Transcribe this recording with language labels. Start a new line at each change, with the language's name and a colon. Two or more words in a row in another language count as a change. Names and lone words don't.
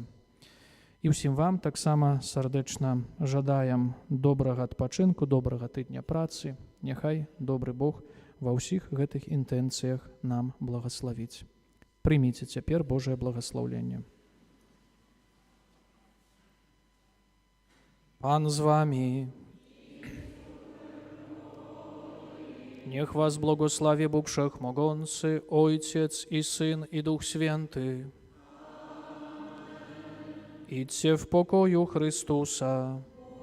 Belarusian: І ўсім вам таксама сардэчна жадаем добрага адпачынку, добрага тыдня працы. Няхай добры Бог ва ўсіх гэтых інтэнцыях нам благаславіць. Прыміце цяпер Божае благаслаўленне. Пан з вами.
Polish: Niech was błogosławi Bóg Wszechmogący, Ojciec i Syn i Duch Święty. Idźcie w pokoju Chrystusa.